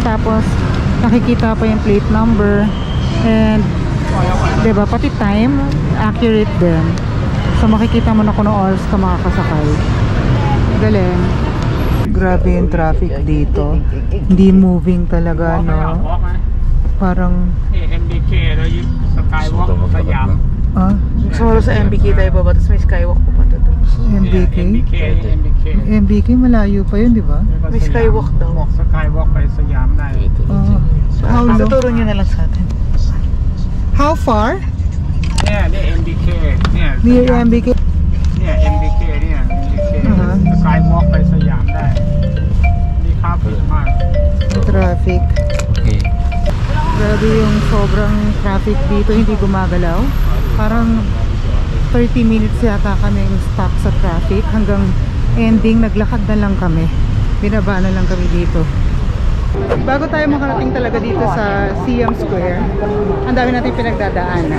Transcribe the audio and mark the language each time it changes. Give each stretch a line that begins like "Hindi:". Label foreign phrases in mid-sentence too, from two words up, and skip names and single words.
Filipino: Tapos nakikita pa yung
English: plate number.
Filipino: And diba, pati
English: time accurate
Filipino: din. So makikita mo na kung anong oras ka makakasakay. Galing. Grabe yung traffic dito. Hindi moving talaga, no? Parang
Thai: MBK แล้วยึดสกายวอล์กสยาม
Filipino: Solo sa MBK tayo baba, tapos may skywalk pa pa doon. MBK? MBK malayo pa yun, di ba? May skywalk daw.
Thai: บอกสกายวอล์กไปสยามได้
English: How long?
Filipino: Tuturo nyo na lang sa atin.
English: How far?
Thai: เนี่ยนี่ MBK เนี่ย
English: Near MBK?
Thai: เนี่ย MBK เนี่ย MBK สกายวอล์กไปสยามได้มีคาเฟ่มาก
Filipino: Traffic. Okay. Grabe yung sobrang traffic dito, hindi gumagalaw. Parang 30 minutes yata kami stuck sa traffic. Hanggang ending, naglakad na lang kami. Binaba na lang kami dito. Bago tayo makarating talaga dito sa Siam Square, ang dami natin pinagdadaanan.